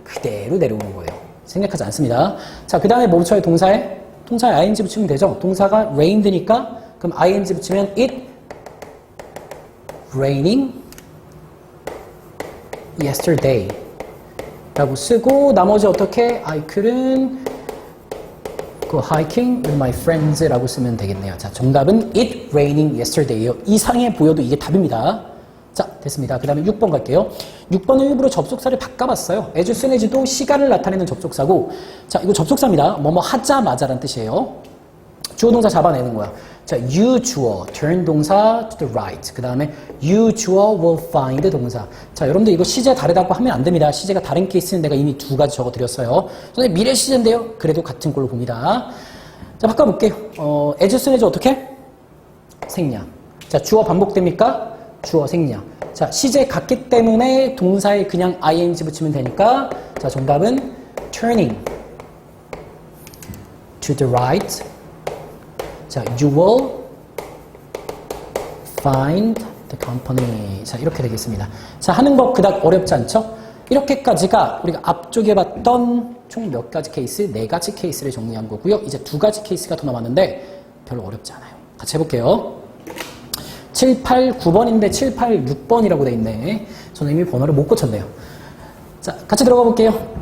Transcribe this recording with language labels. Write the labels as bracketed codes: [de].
[ko] 그대로 내려오는 거예요. 생략하지 않습니다. 자, 그 다음에 뭐 붙여요? 동사에 ing 붙이면 되죠. 동사가 rained니까 그럼 ing 붙이면 [en] it raining yesterday [ko] 라고 쓰고 나머지 어떻게? [en] I couldn't go hiking with my friends [ko] 라고 쓰면 되겠네요. 자, 정답은 [en] it raining yesterday [ko] 예요. 이상해 보여도 이게 답입니다. 자, 됐습니다. 그 다음에 6번 갈게요. 6번은 일부러 접속사를 바꿔봤어요. as soon as도 시간을 나타내는 접속사고, 자, 이거 접속사입니다. 뭐뭐 하자마자란 뜻이에요. 주어 동사 잡아내는 거야. [en] 자, you 주어, turn 동사 to the right. [ko] 그 다음에 you 주어 will find 동사. 자, 여러분들 이거 시제 다르다고 하면 안 됩니다. 시제가 다른 케이스는 내가 이미 두 가지 적어드렸어요. 선생님 미래 시제인데요. 그래도 같은 걸로 봅니다. 자, 바꿔볼게요. as soon as 어떻게? 생략. 자, 주어 반복됩니까? 주어 생략. 자, 시제 같기 때문에 동사에 그냥 ing 붙이면 되니까 자, 정답은 [en] turning to the right. 자, you will find the company. [ko] 자, 이렇게 되겠습니다. 자, 하는 법 그닥 어렵지 않죠? 이렇게까지가 우리가 앞쪽에 봤던 총 몇 가지 케이스? 4가지 케이스를 정리한 거고요. 이제 2가지 케이스가 더 남았는데 별로 어렵지 않아요. 같이 해볼게요. 7, 8, 9번인데 7, 8, 6번이라고 돼 있네. 저는 이미 번호를 못 고쳤네요. 자, 같이 들어가 볼게요.